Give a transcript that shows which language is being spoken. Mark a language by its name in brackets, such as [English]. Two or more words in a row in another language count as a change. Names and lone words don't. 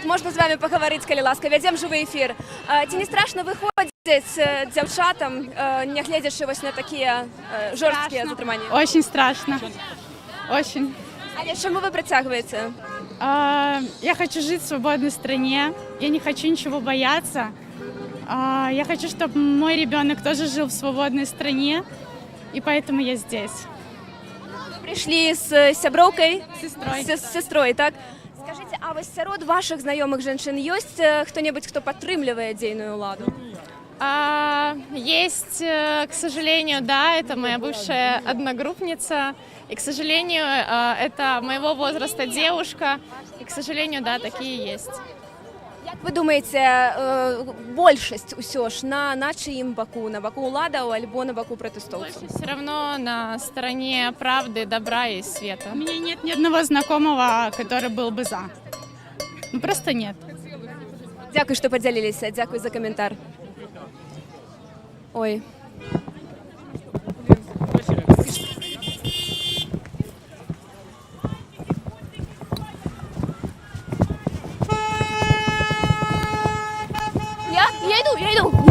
[Belarusian] можна [Ukrainian] з вами паговорити, [Belarusian] калі ласка, вядзем жывы эфір. Ці не страшна выходзіць дзяўчатам, нягледзячы вось на такія жорсткія затрыманні? [Russian] Очень страшно, очень. [Belarusian] Але чаму вы працягваеце? [Russian] Я хочу жить в свободной стране, я не хочу ничего бояться. Я хочу, чтобы мой ребенок тоже жил в свободной стране, и поэтому я здесь. [Belarusian] Прыйшлі з сяброўкай? [Russian] Сестрой. [Belarusian] З сестрой, так? Скажите, а вось сярод вашых знаёмых жанчын ёсць хто-небудзь, хто падтрымлівае дзейную ўладу? [Russian] Есть, к сожалению, да, это моя бывшая одногруппница. И, к сожалению, это моего возраста девушка. И, к сожалению, да, такие есть. [Belarusian] Як вы думаеце, большасць усё ж на чыім баку? На баку ўладаў альбо на баку пратэстоўцаў? [Russian] Все равно на стороне правды, добра и света. У меня нет ни одного знакомого, который был бы за. Ну, просто нет. [Belarusian] Дзякуй, што падзяліліся, дзякуй за каментар. [Russian] Ой. Я иду.